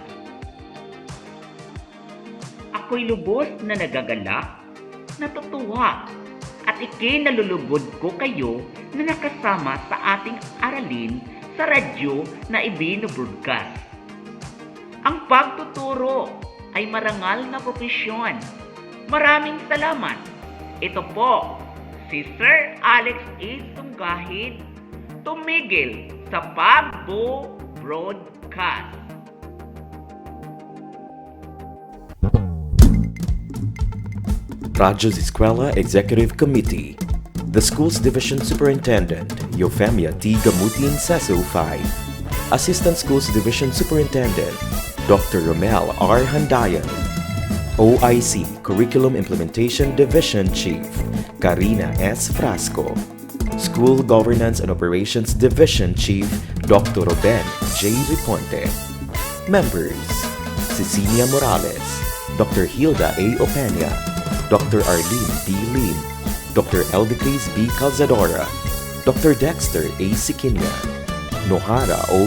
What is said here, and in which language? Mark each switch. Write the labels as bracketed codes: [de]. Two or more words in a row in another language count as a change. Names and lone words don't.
[tl] Ako'y lubos na nagagalak, natutuwa at ikinalulugod ko kayo na nakasama sa ating aralin sa radyo na ibinobroadcast. Ang pagtuturo ay marangal na profesyon. Maraming salamat. Ito po, si Sir Alex A. Sunggahit, tumigil sa pagbo-broadcast. [en] Radyo's Eskwela Executive Committee. The School's Division Superintendent, Eufemia T. Gamutin Seso 5. Assistant Schools Division Superintendent, Dr. Romel R. Handayan. OIC Curriculum Implementation Division Chief, Karina S. Frasco. School Governance and Operations Division Chief, Dr. Ruben J. Riponte. Members, Cecilia Morales, Dr. Hilda A. Opeña, Dr. Arlene B. Lim, Dr. Elvicris B. Calzadora, Dr. Dexter A. Siquinia, Nohara O.